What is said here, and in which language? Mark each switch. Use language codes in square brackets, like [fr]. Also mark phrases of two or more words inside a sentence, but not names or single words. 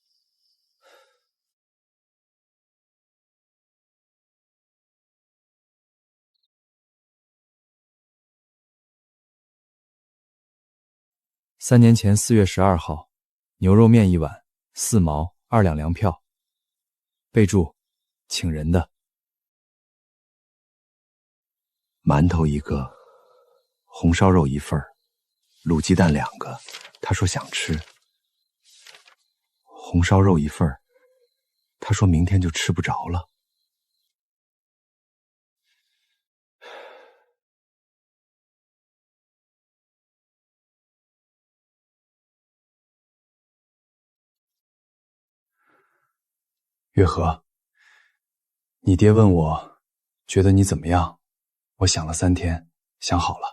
[zh] 3 年前4月12號，牛肉麵1碗4毛2兩糧票。備註：請人的。饅頭1個，紅燒肉1份，滷雞蛋2個。他說想吃。紅燒肉1 份，他說明天就吃不着了。月河，你爹問我覺得你怎麼樣，我想了3天，想好了。